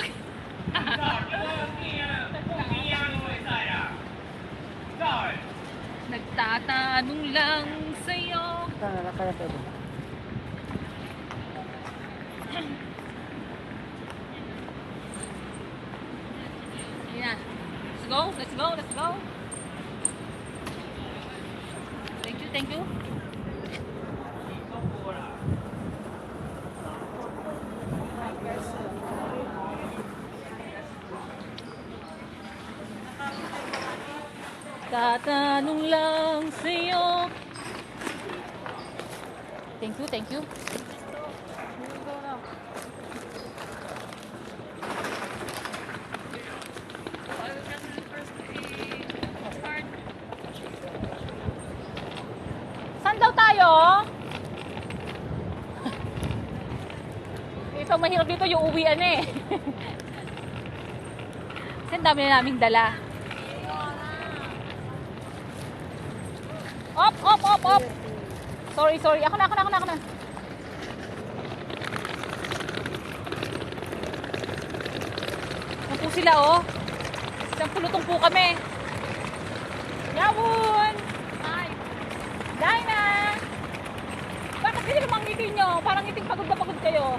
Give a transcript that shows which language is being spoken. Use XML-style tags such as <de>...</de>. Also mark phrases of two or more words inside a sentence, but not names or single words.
<tl>Nagtatanong lang sa'yo. Ayan.</tl> <en>Let's go, let's go, let's go. Thank you, thank you.</en> <tl>Tatanong lang sa'yo.</tl> <en>Thank you, thank you.</en> <tl>Saan daw tayo? Ito mahirap dito yung uwian eh. Kasi ang dami na naming dala. Op, op, op, op.</tl> <en>Sorry, sorry.</en> <tl>Ako na. Yan po sila, oh. Isang pulutong po kami. Yawon! Hi! Dina! Bakit hindi naman ngiting nyo? Parang ngiting pagod na pagod kayo.</tl>